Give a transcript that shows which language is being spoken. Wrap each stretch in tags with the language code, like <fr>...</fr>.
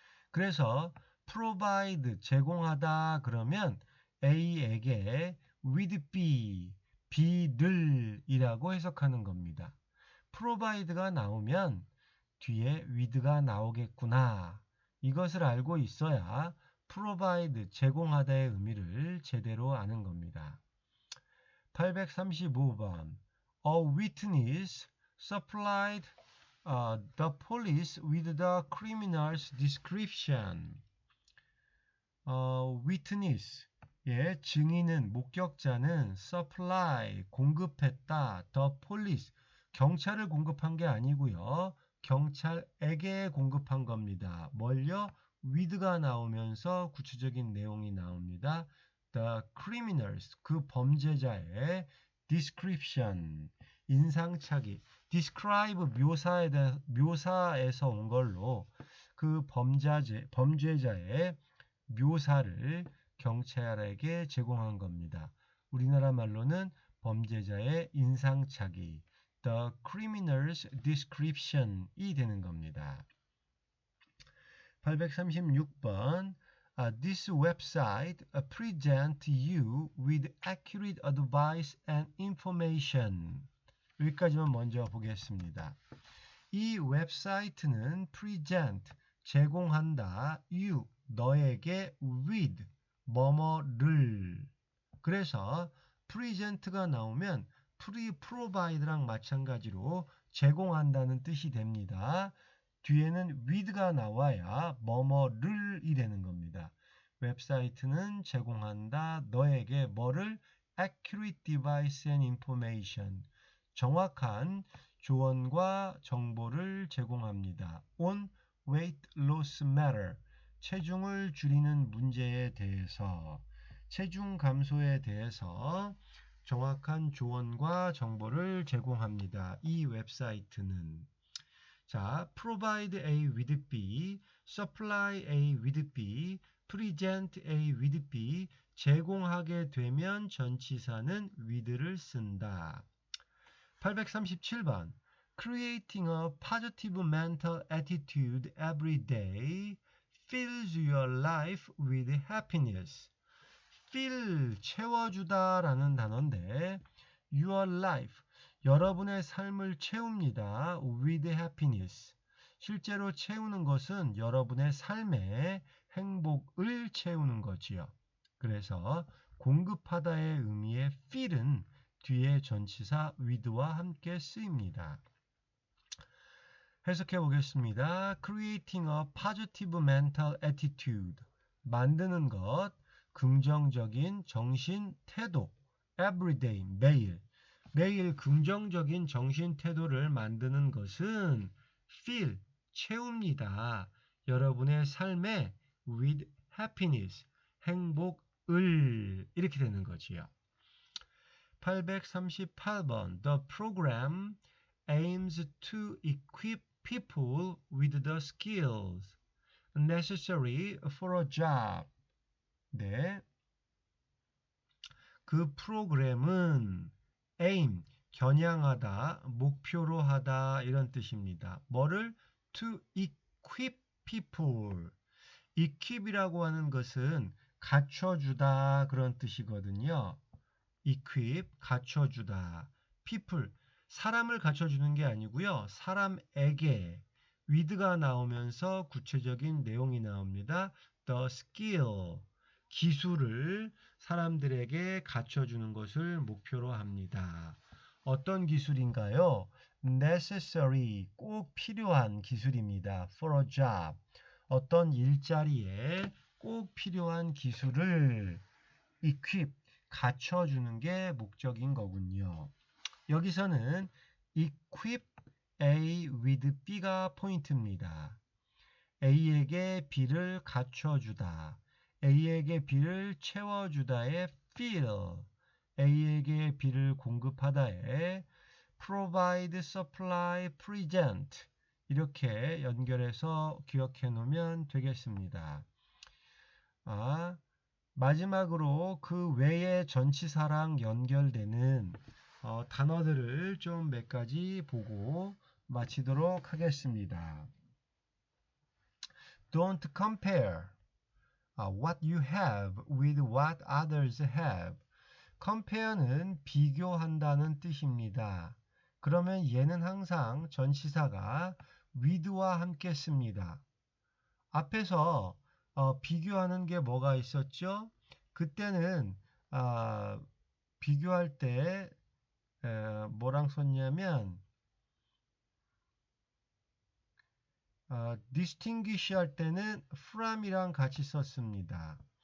<ko>그래서 provide, 제공하다 그러면 A에게 with B, B들이라고 해석하는 겁니다. provide가 나오면 뒤에 with가 나오겠구나. 이것을 알고 있어야 provide, 제공하다의 의미를 제대로 아는 겁니다. 835번.</ko> <en>A witness supplied the police with the criminal's description.</en> <ko>witness, 예, 증인은, 목격자는 supply, 공급했다. the police, 경찰을 공급한 게 아니고요. 경찰에게 공급한 겁니다. 뭘요? with가 나오면서 구체적인 내용이 나옵니다. The criminals, 그 범죄자의 description, 인상착의, describe 묘사에서 온 걸로 그 범죄자의 묘사를 경찰에게 제공한 겁니다. 우리나라 말로는 범죄자의 인상착의, the criminal's description 이 되는 겁니다. 836번.</ko> <en>This website presents you with accurate advice and information.</en> <ko>여기까지만 먼저 보겠습니다. 이 웹사이트는 present, 제공한다, you, 너에게 with, 뭐뭐를. 그래서 present가 나오면 provide랑 마찬가지로 제공한다는 뜻이 됩니다. 뒤에는 with가 나와야 뭐뭐를이 되는 겁니다. 웹사이트는 제공한다, 너에게 뭐를? accurate device and information, 정확한 조언과 정보를 제공합니다. on weight loss matter, 체중을 줄이는 문제에 대해서, 체중 감소에 대해서 정확한 조언과 정보를 제공합니다. 이 웹사이트는.</ko> <en>자, provide A with B, supply A with B,</en> <ko>present A with B, 제공하게 되면 전치사는 with를 쓴다.</ko> <en>837번 Creating a positive mental attitude every day fills your life with happiness.</en> <ko>fill, 채워주다 라는 단어인데 your life, 여러분의 삶을 채웁니다.</ko> <en>with happiness.</en> <ko>실제로 채우는 것은 여러분의 삶에 행복을 채우는 거지요. 그래서 공급하다의 의미의 fill은 뒤에 전치사 with와 함께 쓰입니다.</ko> <en>해석해 보겠습니다. Creating a positive mental attitude.</en> <ko>만드는 것, 긍정적인 정신 태도. Everyday, 매일. 매일 긍정적인 정신 태도를 만드는 것은 fill, 채웁니다. 여러분의 삶에 with happiness, 행복을. 이렇게 되는 거지요.</ko> <en>838번 The program aims to equip people with the skills necessary for a job.</en> <ko>네. 그 프로그램은 aim, 겨냥하다, 목표로 하다 이런 뜻입니다.</ko> <en>뭐를? to equip people.</en> <ko>equip이라고 하는 것은 갖춰주다 그런 뜻이거든요. equip, 갖춰주다. people, 사람을 갖춰주는 게 아니고요. 사람에게 with가 나오면서 구체적인 내용이 나옵니다. the skill, 기술을 사람들에게 갖춰주는 것을 목표로 합니다. 어떤 기술인가요? necessary, 꼭 필요한 기술입니다. for a job, 어떤 일자리에 꼭 필요한 기술을 equip, 갖춰주는 게 목적인 거군요. 여기서는 equip A with B가 포인트입니다. A에게 B를 갖춰주다. A에게 B를 채워주다의 fill. A에게 B를 공급하다의 provide, supply, present. 이렇게 연결해서 기억해 놓으면 되겠습니다. 마지막으로 그 외의 전치사랑 연결되는 단어들을 좀 몇 가지 보고 마치도록 하겠습니다.</ko> <en>Don't compare what you have with what others have.</en> <ko>compare는 비교한다는 뜻입니다. 그러면 얘는 항상 전치사가 with와 함께 씁니다. 앞에서 비교하는 게 뭐가 있었죠? 그때는 비교할 때 뭐랑 썼냐면 distinguish 할 때는 from이랑 같이 썼습니다.</ko>